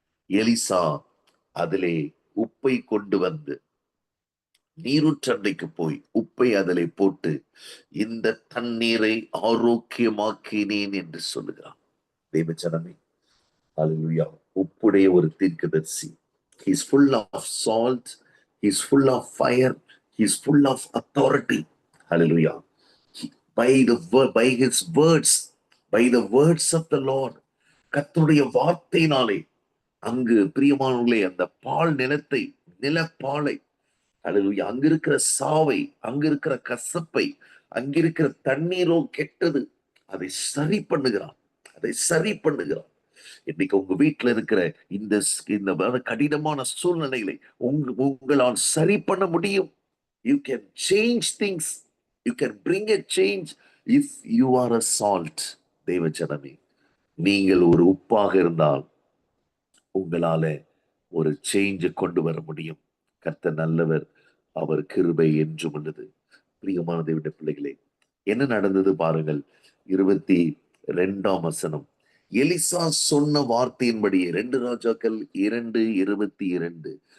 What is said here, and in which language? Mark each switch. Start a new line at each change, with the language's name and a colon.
Tamil: Elisha அதிலே உப்பை கொண்டு வந்து நீரூற்றண்டைக்கு போய் உப்பை அதிலே போட்டு இந்த தண்ணீரை ஆரோக்கியமாக்கினேன் என்று சொல்லுகிறான். தேவ ஜனமே, ஹல்லேலூயா, உப்புடைய ஒரு தீர்க்கதரிசி.
English: He is full of salt, he is full of fire, he is full of authority. Hallelujah. By his words, by the words of the Lord,
Tamil: கர்த்தருடைய வார்த்தையினாலே அங்கு பிரியமானவர்களே அந்த பால் நிலத்தை, நிலப்பாலை, அல்லேலூயா, அங்கிருக்கிற சாவை, அங்கிருக்கிற கசப்பை, அங்கிருக்கிற தண்ணீரோ கெட்டது, அதை சரி பண்ணுகிறான், அதை சரி பண்ணுகிறான். இன்னைக்கு உங்க வீட்டுல இருக்கிற இந்த கடினமான சூழ்நிலைகளை உங்களால் சரி பண்ண முடியும்.
English: You can change things, you can bring a change if you are a salt.
Tamil: தேவ ஜனமே, நீங்கள் ஒரு உப்பாக இருந்தால் உங்களால ஒரு சேஞ்சை கொண்டு வர முடியும். கர்த்தர் நல்லவர், அவர் கிருபை என்றும் உள்ளது. பிரியமான தேவனுடைய பிள்ளைகளே, என்ன நடந்தது பாருங்கள். 22ஆம் வசனம். எலிசா சொன்ன வார்த்தையின்படியே, 2 ராஜாக்கள் 2:22.